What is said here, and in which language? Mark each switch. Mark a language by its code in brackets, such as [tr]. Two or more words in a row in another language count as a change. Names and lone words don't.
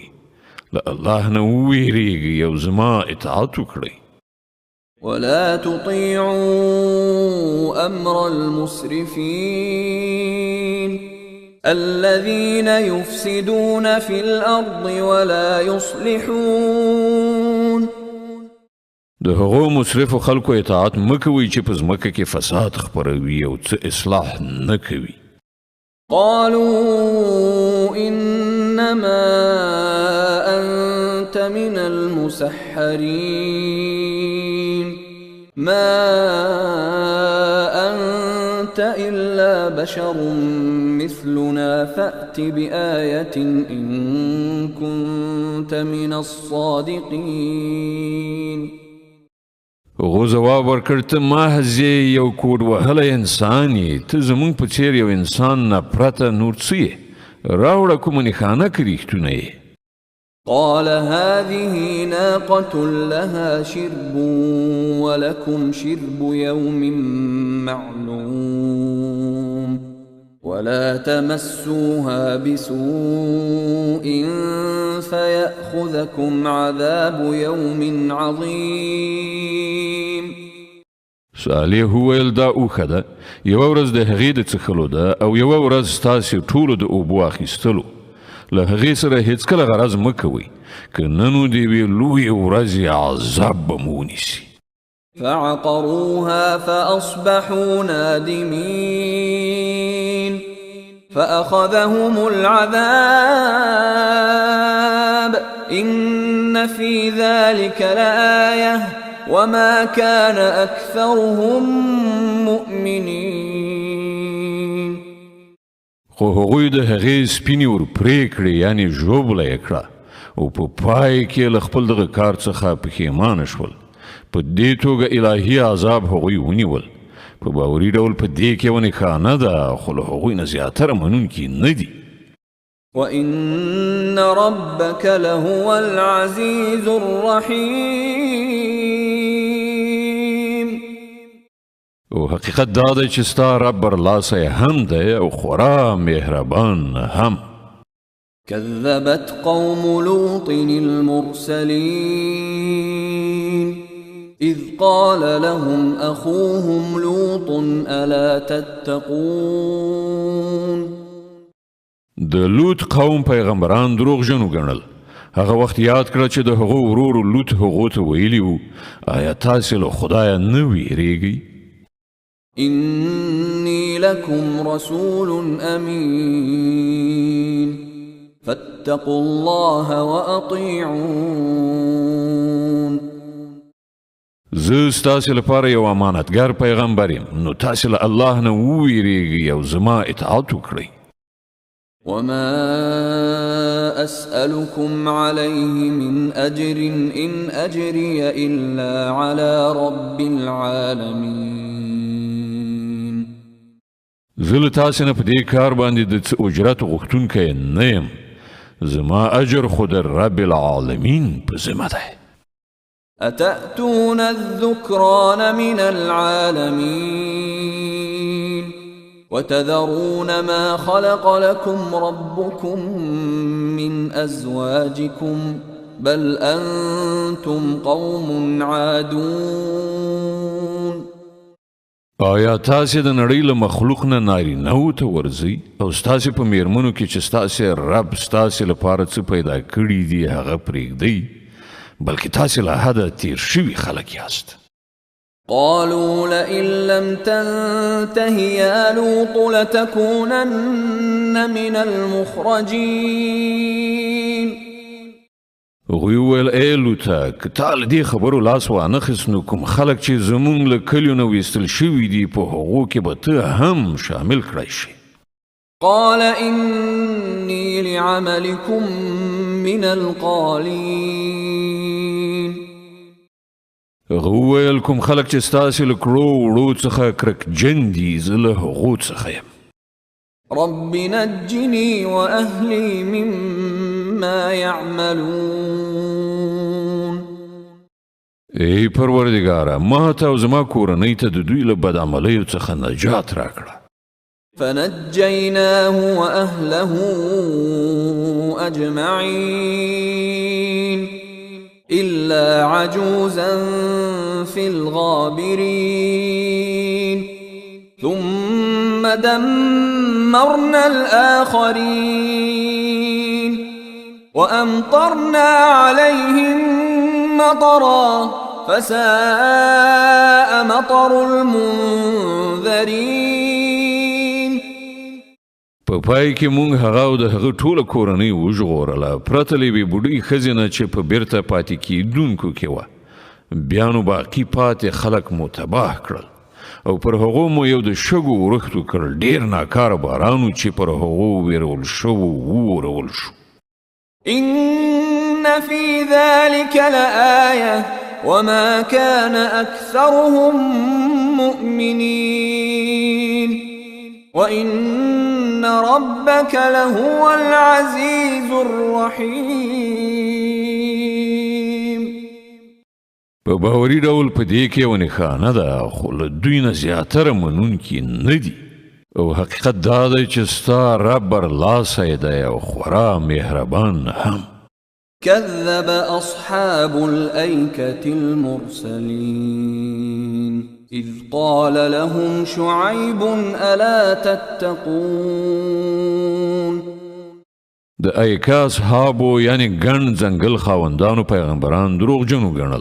[ps] له الله نه وویریږئ او زما اطاعت وکړئ. [ar] ولا تطيعوا أمر المسرفين الذين يفسدون في الأرض ولا يصلحون. [ps] د هغو مسرفو خلکو اطاعت مکوئ چې په ځمکه کې فساد خپروي او څه اصلاح نه کوي. [ar] قالوا إنما أنت من المسحرين ما أنت إلا بشر مثلنا فأت بآية إن كنت من الصادقين. [ps] هغو ځواب ورکړ ته محض یو کوډ وهلی انسان یې، ته زموږ په څېر یو انسان نه پرته نور څه یې؟ راوړه کومه نښانه که رښتونه یې. [ar] قال هذه ناقة لها شرب ولكم شرب يوم معلوم ولا تمسوها بسوء فيأخذكم عذاب يوم عظيم. [ps] صالح وویل دا اوښه ده، یوه ورځ د هغې د څښلو ده او یوه ورځ ستاسې ټولو د اوبو اخیستلو. له هغې سره هیڅکله غرض مه کوئ، که نه نو د یوې لویې ورځې عذاب به مو ونیسي. [ar] فعقروها فأصبحوا نادمين فأخذهم العذاب إن في ذلك لآية وما كان أكثرهم مؤمنين. [ps] خو هغوی د هغې سپینې ور پرې کړې، یعنې ژوبله یې کړه، او په پای کې له خپل دغه کار څخه پښیمانه شول. په دې توګه الهي عذاب هغوی ونیول. په باوري ډول په دې کې یوه نښانه ده، خو له هغوی نه زیاتره منونکي نه دي. [ar] وإن ربك لهو العزيز الرحيم. [ps] او حقیقت دا دی چې ستا رب برلاسی هم دی او خورا مهربان هم. [ar] كذبت قوم لوط المرسلين إذ قال لهم أخوهم لوط ألا تتقون. [ps] د لوط قوم پیغمبران دروغ جنو ګڼل. هغه وخت یاد کړه چې د هغو ورور لوط هغو ته ویلي وو آیا تاسې له خدایه نه ویریږئ؟ [ar] إني لكم رسول أمين فاتقوا الله وأطيعون. [ps] زه ستاسې لپاره یو امانتګر پیغمبر یم، نو تاسې له الله نه وویریږئ او زما اطاعت وکړئ. [ar] وما أسألكم عليه من أجر إن أجري إلا على رب العالمين. [ps] زه له تاسې نه په دې کار باندې د څه اجرت غوښتونکی نه یم، زما اجر خو د [ar] رب العالمین [ps] په ذمه دی. [ar] أتأتون الذكران من العالمين وتذرون ما خلق لكم ربكم من أزواجكم بل أنتم قوم عادون. [ps] آیا تاسې د نړۍ له مخلوق نه نارینهو ته ورځئ او ستاسې په میرمنو کې چې ستاسې رب ستاسې لپاره څه پیدا کړي دي هغه پرېږدئ، بلکې تاسې له حده تیر شوي خلک یاست. [ar] قالوا لئن لم تنته يا لوط لتكونن من المخرجين. [ps] هغوی وویل ای لوطه که تا له دې خبرو لاس وانخیست نو کوم خلک چې زموږ له کلیو نه ویستل شوي دي په هغو کې به ته هم شامل کړی شي. [ar] قال إني لعملكم من القالين. [ps] هغه وویل کوم خلک چې ستاسې له کړو وړو څخه کرکجن دي زه له هغو څخه یم. [ar] رب نجني وأهلي مما يعملون. [ps] ای پروردګاره ما ته او زما کورنۍ ته د دوی له بدعملیو څخه نجات راکړه. [ar] فنجيناه وأهله أجمعين إلا عجوزا في الغابرين ثم دمرنا الآخرين وأمطرنا عليهم مطرا فساء مطر المنذرين. [ps] په پای کې مونږ هغه او د هغه ټوله کورنۍ وژغورله، پرته له یوې بوډۍ ښځې نه چې په بیرته پاتې کېدونکو کې وه. بیا نو باقي پاتې خلک مو تباه کړل او پر هغو مو یو د شګو ورښت وکړل، ډېر ناکاره باران چې پر هغو ویرول شوو وورول شو. [ar] إن في ذلك لآية وما كان أكثرهم مؤمنين وإن ربك لهو العزيز الرحيم. [ps] په باوري ډول په دې کې یوه نښانه ده، خو له دوی نه زیاتره منونکي نه دي، او حقیقت دا دی چې ستا رب برلاسی دی او خورا مهربان هم. [ar] كذب أصحاب الأيكة المرسلين إذ قال لهم شعيب ألا تتقون. [ps] د ایکا اصحابو یعنی ګڼ ځنګل خاوندانو پیغمبران دروغجنو ګڼل.